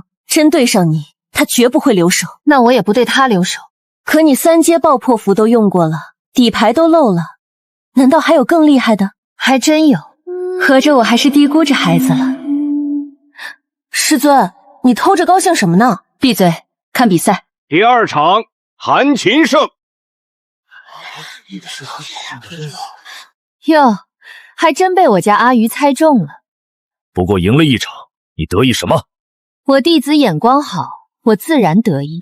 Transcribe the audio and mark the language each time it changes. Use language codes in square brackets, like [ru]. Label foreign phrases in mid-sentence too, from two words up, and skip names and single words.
[zh] 真對上你，他絕不會留手。那我也不對他留手。可你3階爆破符都用過了，底牌都漏了，難道還有更厲害的？還真有，合着我還是低估着孩子了。師尊，你偷着高興什麼呢？閉嘴，看比賽。第二場，韓琴勝。喲，還真被我家阿魚猜中了。不過贏了一場，你得意什麼？我弟子眼光好，我自然得意。